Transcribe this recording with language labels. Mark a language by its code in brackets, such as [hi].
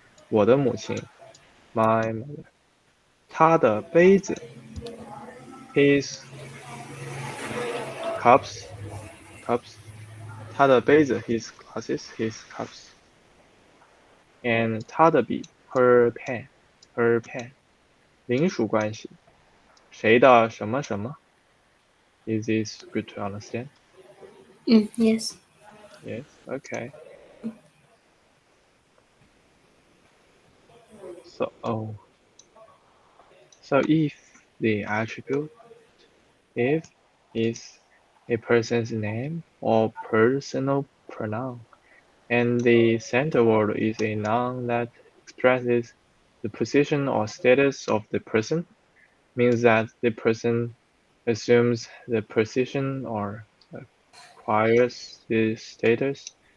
[zh] 我的母亲, [en] my mother. [zh] 他的杯子, [en] his cups. [zh] 他的杯子, [en] his glasses, his cups. And [zh] 他的笔, [en] her pen. [zh] 邻属关系, 谁的什么什么. [en] Is this good to understand? Yes. Yes. Okay. So if the attribute if is a person's name or personal pronoun, and the center word is a noun that expresses the position or status of the person, means that the person assumes the position or acquires the status.